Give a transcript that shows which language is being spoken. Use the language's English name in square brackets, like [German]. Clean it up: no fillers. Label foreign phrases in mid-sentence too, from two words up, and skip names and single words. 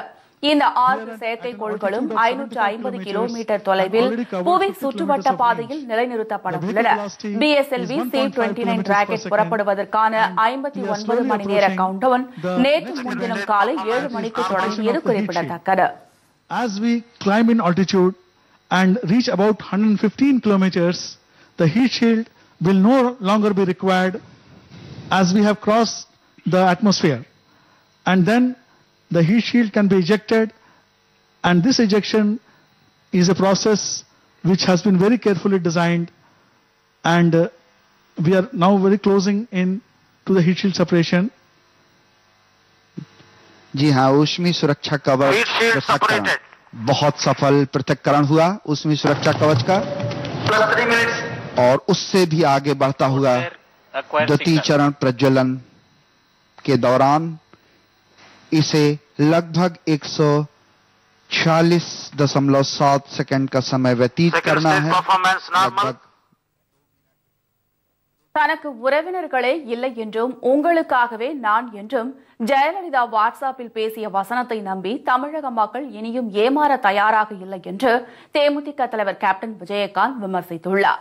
[Tamil] இந்த 6 செயற்கைக்கோள்களும் 550 கிலோமீட்டர் தொலைவில் புவி சுற்றுவட்ட பாதையில் நிலைநிறுத்தப்பட உள்ளன. BSLV C-29 ராக்கெட் புறப்படுவதற்கான 59 மணி நேர கவுண்டவுன் நேற்று முன்தினம் காலை 7 மணிக்கு தொடங்கியது குறிப்பிடத்தக்கது. [English] As we climb in altitude and reach about 115 kilometers, the heat shield will no longer be required as we have crossed the atmosphere. And then the heat shield can be ejected, and this ejection is a process which has been very carefully designed, and we are now very closing in to the heat shield separation. [Hindi] जी हाँ, ऊष्मी सुरक्षा कवच पृथक्करण बहुत सफल पृथक्करण हुआ ऊष्मी सुरक्षा कवच का, और उससे भी आगे बढ़ता हुआ द्वितीय चरण प्रज्वलन के दौरान इसे लगभग 146.7 सेकंड का समय व्यतीत करना है. [Tamil] தனக்கு உறவினர்களே இல்லை என்றும் உங்களுக்காகவே நான் என்றும் ஜெயலலிதா வாட்ஸ்அப்பில் பேசிய வசனத்தை நம்பி தமிழக மக்கள் இனியும் ஏமாற தயாராக இல்லை என்று தேமுதிக தலைவர் கேப்டன் விஜயகாந்த் விமர்சித்துள்ளார்.